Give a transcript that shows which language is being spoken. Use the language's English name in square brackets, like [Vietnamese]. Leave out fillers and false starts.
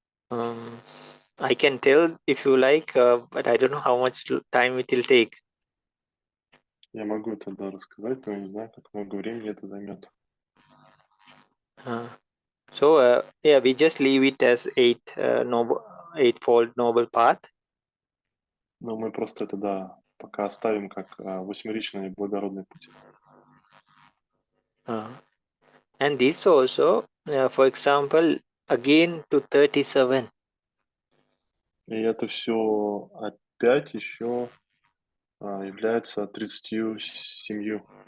[English] I can tell if you like, but I don't know how much time it will take. [Russian] Я могу тогда рассказать, но не знаю, как много времени это займет. [English] So yeah, we just leave it as 8-fold noble path. [Russian] Но мы просто это, да, пока оставим как 8-ричный благородный путь. [English] And this also, for example, again to 37. [Russian] И это все опять еще является 37.